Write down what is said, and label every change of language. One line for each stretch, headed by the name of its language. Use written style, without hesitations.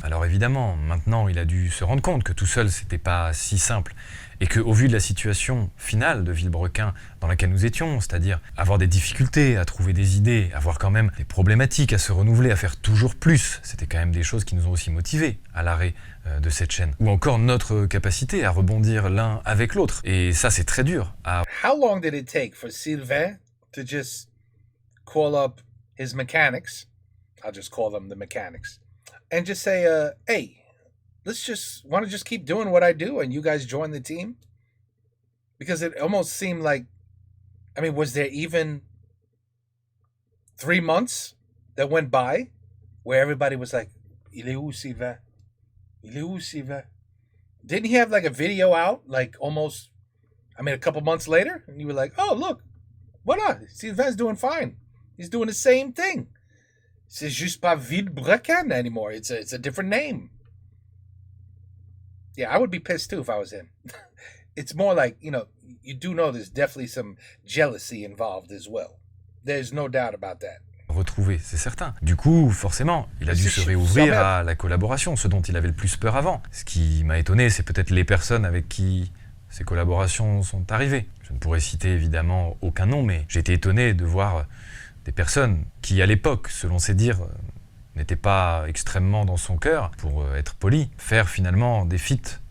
French: Alors évidemment, maintenant il a dû se rendre compte que tout seul c'était pas si simple, et qu'au vu de la situation finale de Villebrequin dans laquelle nous étions, c'est-à-dire avoir des difficultés à trouver des idées, avoir quand même des problématiques à se renouveler, à faire toujours plus, c'était quand même des choses qui nous ont aussi motivés à l'arrêt de cette chaîne. Ou encore notre capacité à rebondir l'un avec l'autre. Et ça c'est très dur.
English: How long did it take for Sylvain to just call up his mechanics, I'll just call them the mechanics, and just say, hey, want to just keep doing what I do and you guys join the team? Because it almost seemed like, I mean, was there even 3 months that went by where everybody was like,
French: il est où Sylvain? Il est où Sylvain?
English: Didn't he have like a video out, like almost, I mean, a couple months later? And you were like, oh, look, voilà, Sylvain's doing fine. He's doing the same thing.
French: C'est juste pas Villebrequin anymore.
English: It's a different name. Yeah, I would be pissed too if I was him. It's more like, you do know there's definitely some jealousy involved as well. There's no doubt about that.
French: retrouver, c'est certain. Du coup, forcément, il a dû se réouvrir à la collaboration, ce dont il avait le plus peur avant. Ce qui m'a étonné, c'est peut-être les personnes avec qui ces collaborations sont arrivées. Je ne pourrais citer évidemment aucun nom, mais j'ai été étonné de voir des personnes qui, à l'époque, selon ses dires, n'étaient pas extrêmement dans son cœur, pour être poli, faire finalement des feats.